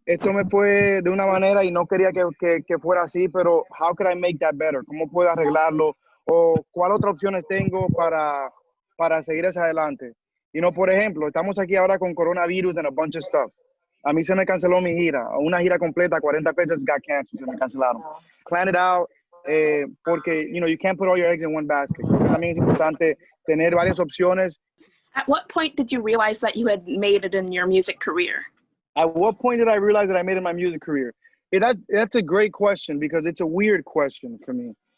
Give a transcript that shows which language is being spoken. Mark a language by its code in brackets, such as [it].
[es] Esto me fue de una manera y no quería que fuera así, pero [en] how could I make that better? [es] ¿Cómo puedo arreglarlo? ¿O cuál otra opciones tengo para seguir hacia adelante? Y no, por ejemplo, estamos aquí ahora con coronavirus [en] and a bunch of stuff. [es] A mí se me canceló mi gira, una gira completa, 40 fechas [en] got canceled, [es] se me cancelaron. [en] Plan it out, [es] porque, [en] you can't put all your eggs in one basket. [es] También es importante tener varias opciones. [en] At what point did you realize that you had made it in your music career? At what point did I realize that I made it in my music career? That's a great question because it's a weird question for me.